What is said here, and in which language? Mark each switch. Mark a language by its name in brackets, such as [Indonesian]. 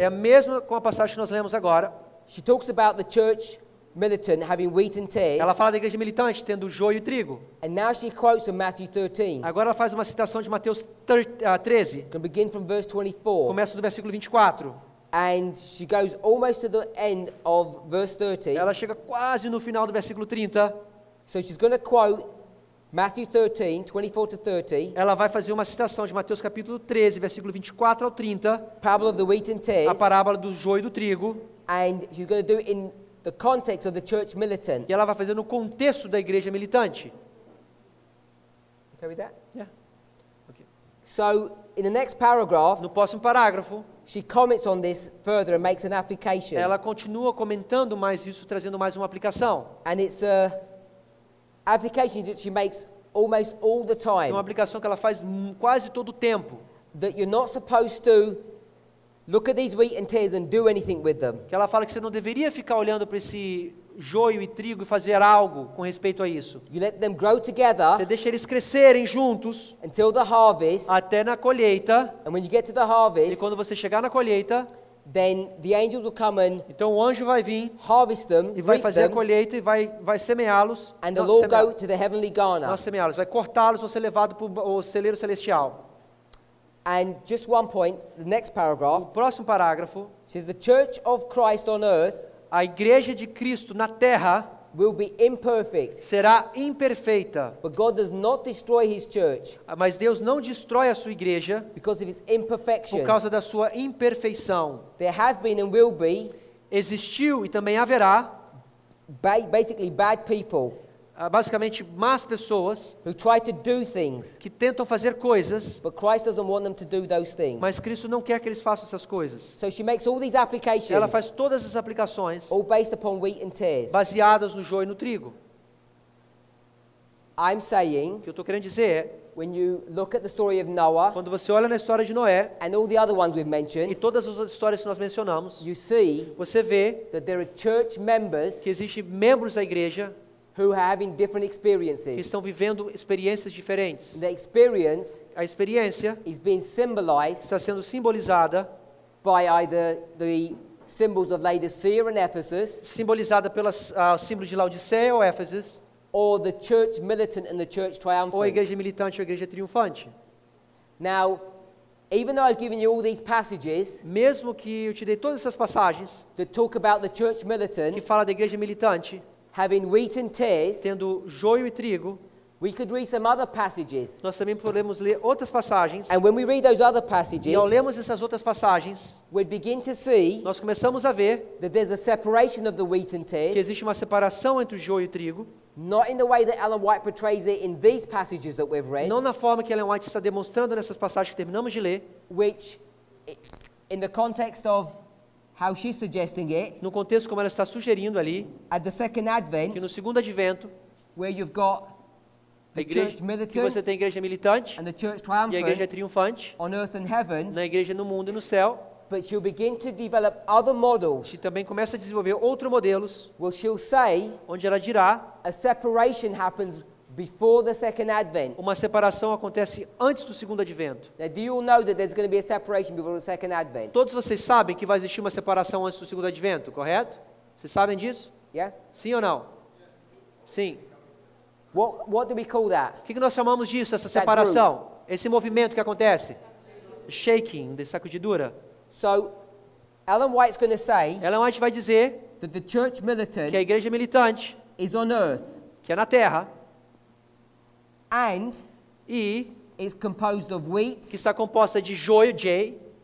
[Portuguese] É a mesma com a passagem que nós lemos agora. [English] She talks about the church militant having wheat and tares. [Portuguese] Ela fala da igreja militante tendo joio e trigo. [English] And now she quotes from Matthew 13. [Portuguese] Agora ela faz uma citação de Mateus 13. [English] Can begin from verse 24. [Portuguese] Começa do versículo 24. [English] And she goes almost to the end of verse 30. [Portuguese] Ela chega quase no final do versículo 30. [English] So she's going to quote Matthew 13, 24 to 30, [Portuguese] Ela vai fazer uma citação de Mateus capítulo 13, versículo 24 ao 30. [English] parable of the wheat and [Portuguese] A [English] tares. [Portuguese] parábola do joio e do trigo. [English] And she's going to do it in the context of the church militant. [Portuguese] E ela vai fazer no contexto da igreja militante. [English] Okay with that? Yeah. Okay. So in the next paragraph, [Portuguese] No próximo parágrafo, [English] she comments on this further and makes an application. [Portuguese] ela continua comentando mais isso, trazendo mais uma aplicação. [English] And it's a application that she makes almost all the [Portuguese] É uma [English] time. [Portuguese] aplicação que ela faz quase todo o tempo. [English] That you're not supposed to look at these wheat and tares and do anything with them. [Portuguese] Que ela fala que você não deveria ficar olhando para esse joio e trigo e fazer algo com respeito a isso. [English] You let them grow together [Portuguese] Você deixa eles crescerem juntos [English] until the harvest. [Portuguese] até na colheita. [English] And when you get to the [Portuguese] E [English] harvest, [Portuguese] quando você chegar na colheita, [English] then the angels will come and [Portuguese] então o anjo vai vir [English] harvest them, [Portuguese] e vai [English] reap [Portuguese] fazer a [English] them, [Portuguese] colheita e vai semeá-los. [English] and [Portuguese] Não, [English] they'll all [Portuguese] semeá- [English] go to the heavenly Ghana. [Portuguese] não semeá-los, vai cortá-los, vão ser levados para o celeiro celestial. [English] And just one point, the next [Portuguese] O [English] paragraph [Portuguese] próximo parágrafo, [English] says the church of Christ on earth [Portuguese] a igreja de Cristo na terra [English] will be imperfect, [Portuguese] será imperfeita, [English] but God does not destroy his church [Portuguese] mas Deus não destrói a sua igreja [English] because of its [Portuguese] por [English] imperfection. [Portuguese] causa da sua imperfeição. [English] There have been and will be [Portuguese] Existiu e também haverá, [English] basically bad people [Portuguese] basicamente, más pessoas [English] who try to do things, [Portuguese] que tentam fazer coisas, [English] but Christ doesn't want them to do those things. [Portuguese] mas Cristo não quer que eles façam essas coisas. [English] So she makes all these [Portuguese] Ela [English] applications, [Portuguese] faz todas as aplicações [English] all based upon wheat and tares. [Portuguese] baseadas no joio e no trigo. [English] I'm [Portuguese] O [English] saying, [Portuguese] que eu estou querendo dizer é, [English] when you look at the story of Noah [Portuguese] quando você olha na história de Noé [English] and all the other ones we've [Portuguese] e [English] mentioned, [Portuguese] todas as outras histórias que nós mencionamos, [English] you see [Portuguese] você vê [English] that there are church members [Portuguese] que existem membros da igreja [English] who are having different [Portuguese] que [English] experiences. [Portuguese] estão vivendo experiências diferentes. [English] The experience [Portuguese] A experiência [English] is being symbolized [Portuguese] está sendo simbolizada, [English] by either the symbols of Laodicea and Ephesus, [Portuguese] simbolizada pelos símbolos de Laodiceia ou Éfeso, [English] or the church militant and the church [Portuguese] ou a [English] triumphant. [Portuguese] igreja militante ou a igreja triunfante. [English] Now, even though I've given you all these passages [Portuguese] mesmo que eu te dei todas essas passagens [English] that talk about the church [Portuguese] que [English] militant [Portuguese] fala da igreja militante, [English] having wheat and tares, [Portuguese] tendo joio e trigo, [English] we could read some other passages. [Portuguese] nós também podemos ler outras passagens. [English] And when we read those other [Portuguese] E [English] passages, [Portuguese] ao lermos essas outras passagens, [English] we'd begin to see [Portuguese] nós começamos a ver [English] that there's a separation of the wheat and [Portuguese] que [English] tares, [Portuguese] existe uma separação entre o joio e o trigo, [English] not in the way that Ellen White portrays it in these passages that we've read, [Portuguese] não na forma que Ellen White está demonstrando nessas passagens que terminamos de ler, [English] which, in the context of how she's suggesting it, [Portuguese] no contexto como ela está sugerindo ali, [English] at the second [Portuguese] que [English] advent, [Portuguese] no segundo advento, [English] where you've got [Portuguese] a [English] the [Portuguese] igreja, [English] church [Portuguese] que [English] militant [Portuguese] você tem a igreja militante [English] and the church [Portuguese] e a igreja [English] triumphant [Portuguese] triunfante, [English] on earth and heaven, [Portuguese] na igreja no mundo e no céu, [English] but she'll begin to develop other models, [Portuguese] que também começa a desenvolver outros modelos, [English] where she'll say [Portuguese] onde ela dirá, [English] a separation happens before the second advent. [Portuguese] uma separação acontece antes do segundo advento. [English] Now, do you all know that there's going to be a separation before the second advent? [Portuguese] Todos vocês sabem que vai existir uma separação antes do segundo advento, correto? Vocês sabem disso? [English] Yeah? [Portuguese] Sim ou não? Sim. [English] What do we call that? [Portuguese] O que nós chamamos disso, essa separação? Esse movimento que acontece? [English] Shaking, [Portuguese] de sacudidura. [English] So, Ellen White's going to say [Portuguese] Ellen White vai dizer [English] that the church militant [Portuguese] que a igreja militante, [English] is on earth [Portuguese] que é na terra, [English] and [Portuguese] e [English] is composed of wheat [Portuguese] que está composta de joio, J,